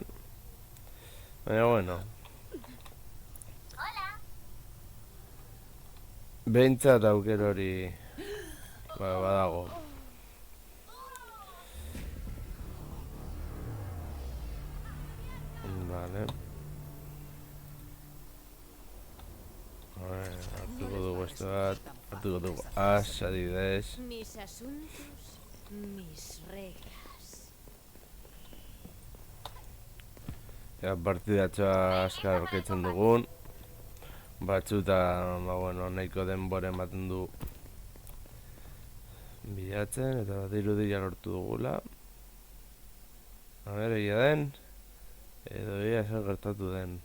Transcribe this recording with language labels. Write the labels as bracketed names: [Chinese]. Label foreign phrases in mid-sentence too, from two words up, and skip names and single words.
[Basque] Baina bueno, behintzat auker hori badago. Vale. Hartuko dugu esto bat, hartuko dugu adibidez. [Spanish] Mis asuntos, mis reglas. [Basque] Partidatxoa azkar aurkitzen dugun. Batzuta, nahiko denbora ematen du bilatzen, eta dirudi lortu dugula. Egia den, edo egia zer gertatu den.